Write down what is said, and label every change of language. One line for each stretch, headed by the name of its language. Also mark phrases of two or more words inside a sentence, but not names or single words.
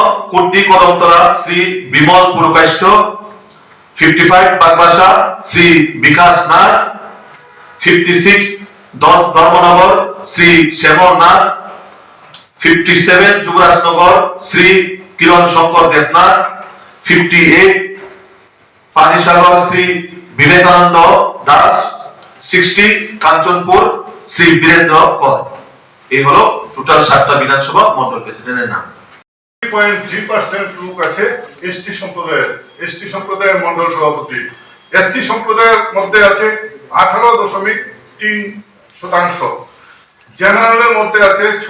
Bangla: कुर्ती कदमतला श्री विमल पुरकाष्ठ 55 बागबासा श्री विकास नाथ 56 धर्मनगर श्री श्यामल नाथ 57 जुगराजनगर श्री किरण शंकर देवनाथ 58 पानीसागर श्री विवेकानंद दास 60 कांचनपुर श्री वीरेंद्र कर এই হলো টোটাল 7টা বিধানসভা মন্ডল প্রেসিডেন্টের নাম 3.3% লোক আছে এসটি সম্প্রদায়ের মন্ডল সভাপতি এসসি সম্প্রদায়ের মধ্যে আছে 18.3% জেনারেলের মধ্যে আছে